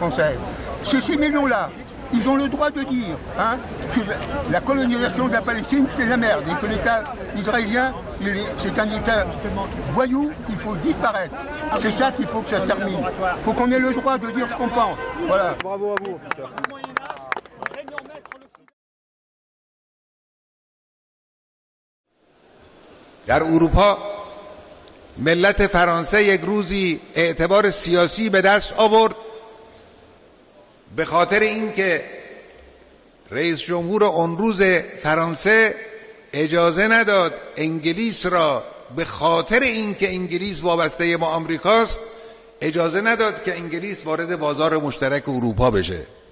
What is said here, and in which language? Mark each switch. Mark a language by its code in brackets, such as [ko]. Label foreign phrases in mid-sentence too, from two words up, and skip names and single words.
[fr] Ces 6 millions-là, ils ont le droit de dire, hein, que la colonisation de la Palestine, c'est la merde, et que l'État israélien, c'est un État voyou, il faut disparaître. C'est ça qu'il faut que ça termine. Il faut qu'on ait le droit de dire ce qu'on pense. Voilà. Bravo à vous. [fa] در اروپا ملت فرانسه یک روزی اعتبار سیاسی به دست آورد به خاطر اینکه رئیس جمهور اون روز فرانسه اجازه نداد انگلیس را، به خاطر اینکه انگلیس وابسته با آمریکاست، اجازه نداد که انگلیس وارد بازار مشترک اروپا بشه.